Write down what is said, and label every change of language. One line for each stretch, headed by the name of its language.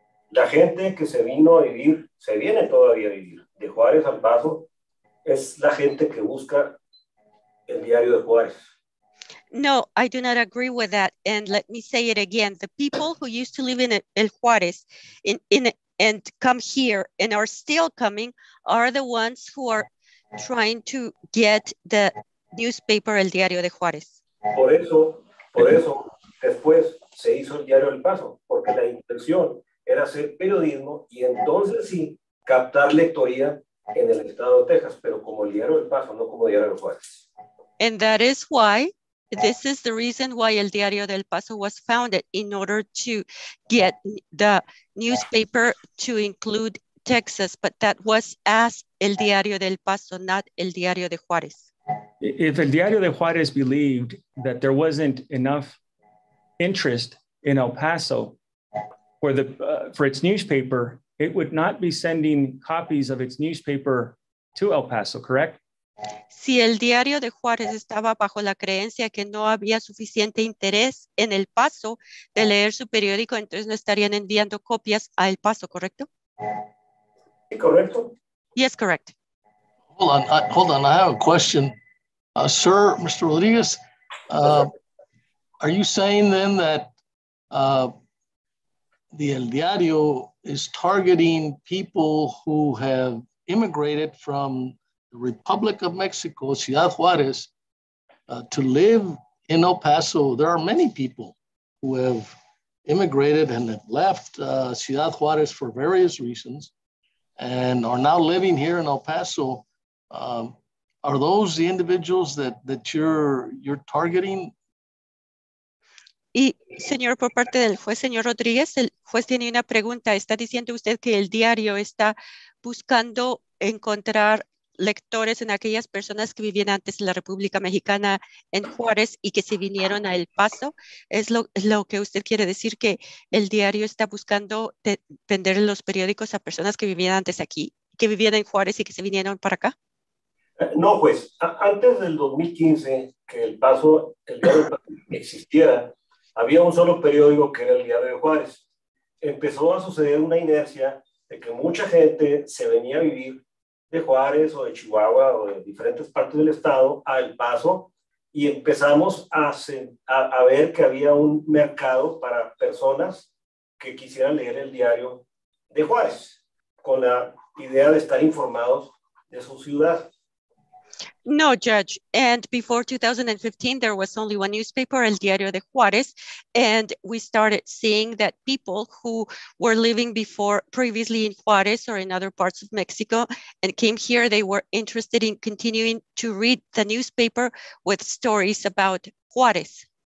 Spanish: La gente que se vino a vivir, se viene todavía a vivir, de Juárez al Paso, es la gente que busca el Diario de Juárez.
English: No, I do not agree with that. And let me say it again. The people who used to live in El Juárez and come here and are still coming are the ones who are trying to get the newspaper El Diario de Juárez.
Spanish: Por eso, después se hizo el Diario del Paso, porque la intención era hacer periodismo y entonces sí captar lectoría en el estado de Texas, pero como el Diario del Paso, no como Diario de Juárez.
English: And that is why, this is the reason why El Diario del Paso was founded, in order to get the newspaper to include Texas, but that was as El Diario del Paso, not El Diario de Juárez. If El Diario de Juárez believed that there wasn't enough interest in El Paso for its newspaper, it would not be sending copies of its newspaper to El Paso, correct?
Spanish: Si el Diario de Juárez estaba bajo la creencia que no había suficiente interés en El Paso de leer su periódico, entonces no estarían enviando copias a El Paso, ¿correcto? ¿Sí, correcto?
English: Yes, correct. Hold on. I have a question. Sir, Mr. Rodriguez, are you saying then that the El Diario is targeting people who have immigrated from the Republic of Mexico, Ciudad Juárez, to live in El Paso? There are many people who have immigrated and have left Ciudad Juárez for various reasons and are now living here in El Paso. Are those the individuals that you're targeting?
Spanish: Y, señor, por parte del juez, señor Rodríguez, el juez tiene una pregunta. ¿Está diciendo usted que el diario está buscando encontrar lectores en aquellas personas que vivían antes en la República Mexicana en Juárez y que se vinieron a El Paso? ¿Es lo que usted quiere decir, que el diario está buscando vender los periódicos a personas que vivían antes aquí, que vivían en Juárez y que se vinieron para acá? No, pues, antes del 2015, que el Diario del Paso existiera, había un solo periódico que era el Diario de Juárez. Empezó a suceder una inercia de que mucha gente se venía a vivir de Juárez o de Chihuahua o de diferentes partes del estado a El Paso, y empezamos a ver que había un mercado para personas que quisieran leer el Diario de Juárez, con la idea de estar informados de su ciudad.
English: No, Judge. And before 2015, there was only one newspaper, El Diario de Juárez. And we started seeing that people who were living previously in Juárez or in other parts of Mexico and came here, they were interested in continuing to read the newspaper with stories about Juárez.